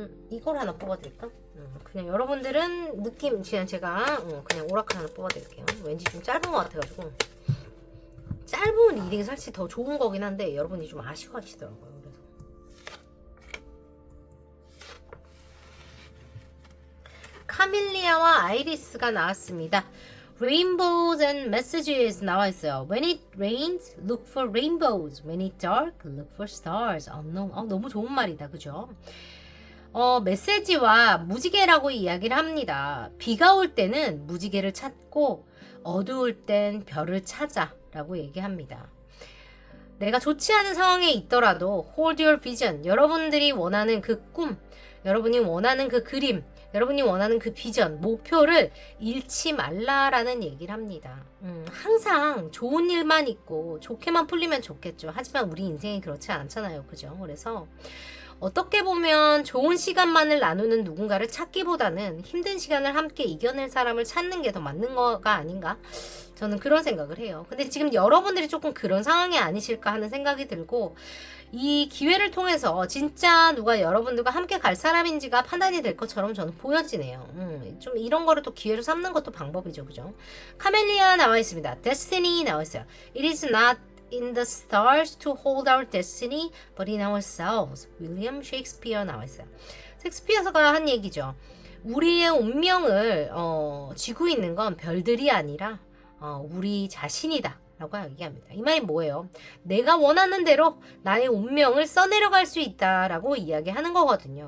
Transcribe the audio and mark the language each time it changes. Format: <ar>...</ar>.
<ko>이걸 하나 뽑아드릴까? 그냥 여러분들은 느낌, 그냥 제가 그냥 오라클 하나 뽑아드릴게요. 왠지 좀 짧은 것 같아가지고. 짧은 리딩이 사실 더 좋은 거긴 한데 여러분이 좀 아쉬워하시더라고요. 그래서 카밀리아와 아이리스가 나왔습니다.</ko> <en>Rainbows and messages 나와 있어요. When it rains, look for rainbows. When it's dark, look for stars.</en> <ko>너무 좋은 말이다, 그죠? 메시지와 무지개라고 이야기를 합니다. 비가 올 때는 무지개를 찾고 어두울 땐 별을 찾아 라고 얘기합니다. 내가 좋지 않은 상황에 있더라도</ko> <en>hold your vision.</en> <ko>여러분들이 원하는 그 꿈, 여러분이 원하는 그 그림, 여러분이 원하는 그 비전, 목표를 잃지 말라라는 얘기를 합니다. 항상 좋은 일만 있고 좋게만 풀리면 좋겠죠. 하지만 우리 인생이 그렇지 않잖아요. 그죠? 그래서 어떻게 보면 좋은 시간만을 나누는 누군가를 찾기보다는 힘든 시간을 함께 이겨낼 사람을 찾는 게 더 맞는 거가 아닌가? 저는 그런 생각을 해요. 근데 지금 여러분들이 조금 그런 상황이 아니실까 하는 생각이 들고, 이 기회를 통해서 진짜 누가 여러분들과 함께 갈 사람인지가 판단이 될 것처럼 저는 보여지네요. 좀 이런 거를 또 기회로 삼는 것도 방법이죠. 그죠? 카멜리아 나와 있습니다. Destiny 나와 있어요.</ko> <en>It is not in the stars to hold our destiny, but in ourselves.</en> <ko>윌리엄 셰익스피어 나와 있어요. 셰익스피어가 한 얘기죠. 우리의 운명을 쥐고 있는 건 별들이 아니라 우리 자신이다 라고 얘기합니다. 이 말이 뭐예요? 내가 원하는 대로 나의 운명을 써내려갈 수 있다라고 이야기하는 거거든요.</ko>